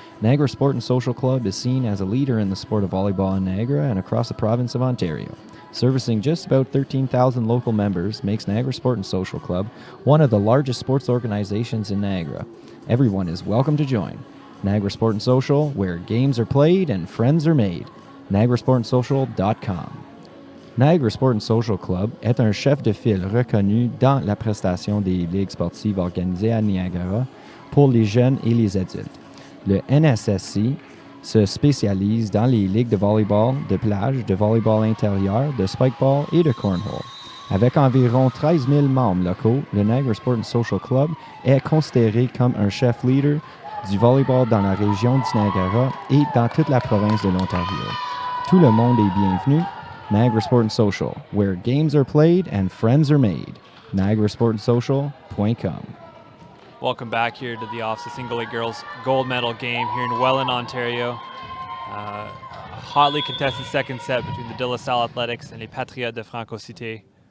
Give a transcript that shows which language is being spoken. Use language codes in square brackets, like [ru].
[en] Niagara Sport and Social Club is seen as a leader in the sport of volleyball in Niagara and across the province of Ontario. Servicing just about 13,000 local members makes Niagara Sport and Social Club one of the largest sports organizations in Niagara. Everyone is welcome to join. Niagara Sport and Social, where games are played and friends are made. NiagaraSportandSocial.com. [fr] Niagara Sport and Social Club est un chef de file reconnu dans la prestation des ligues sportives organisées à Niagara pour les jeunes et les adultes. Le NSSC se spécialise dans les ligues de volleyball, de plage, de volleyball intérieur, de spikeball et de cornhole. Avec environ 13 000 membres locaux, le Niagara Sport and Social Club est considéré comme un chef leader du volleyball dans la région du Niagara et dans toute la province de l'Ontario. Tout le monde est bienvenu. [en] Niagara Sport and Social, where games are played and friends are made. NiagaraSportandSocial.com. Welcome back here to the OFSAA Single A Girls Gold Medal game here in Welland, Ontario. A hotly contested second set between the De La Salle Athletics and les Patriotes de Franco-Cité.